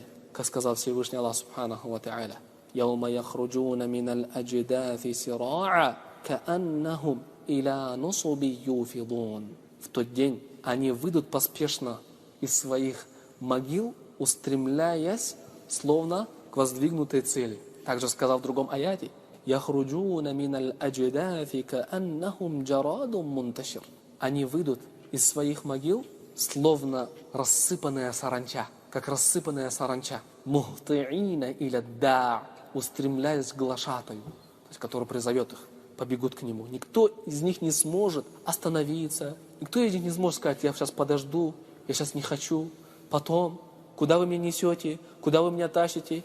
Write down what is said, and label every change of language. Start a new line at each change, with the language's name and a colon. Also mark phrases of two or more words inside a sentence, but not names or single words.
Russian: Как сказал Всевышний Аллах
Arabic: سبحانه وتعالى: «يوم يخرجون من الأجداث سراعا كأنهم إلى نصب يوفضون».
Russian: В тот день они выйдут поспешно из своих могил, устремляясь словно к воздвигнутой цели. Также сказал в другом аяте:
Arabic: «يخرجون من الأجداث كأنهم جراد منتشر».
Russian: Они выйдут из своих могил, словно рассыпанная саранча, как рассыпанная саранча.
Arabic: مهطعين إلى الداع,
Russian: устремляясь к глашатаю, то есть который призовет их, побегут к нему. Никто из них не сможет остановиться, никто из них не сможет сказать: я сейчас подожду, я сейчас не хочу, потом, куда вы меня несете, куда вы меня тащите.